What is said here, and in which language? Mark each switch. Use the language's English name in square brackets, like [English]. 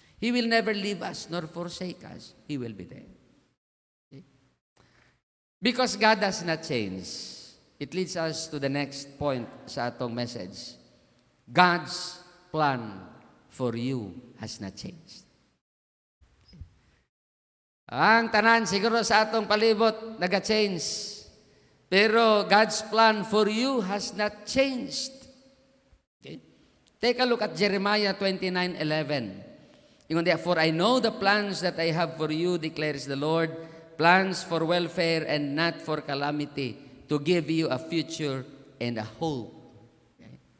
[English] He will never leave us nor forsake us. He will be there. Okay? Because God does not change, it leads us to the next point [Cebuano] sa atong [English] message. God's plan for you has not changed. [Cebuano] Ang tanan siguro sa atong palibot naga-change. Pero [English] God's plan for you has not changed. Okay? Take a look at Jeremiah 29:11. [Cebuano] Ingon dia, [English] for I know the plans that I have for you, declares the Lord, plans for welfare and not for calamity, to give you a future and a hope. Okay?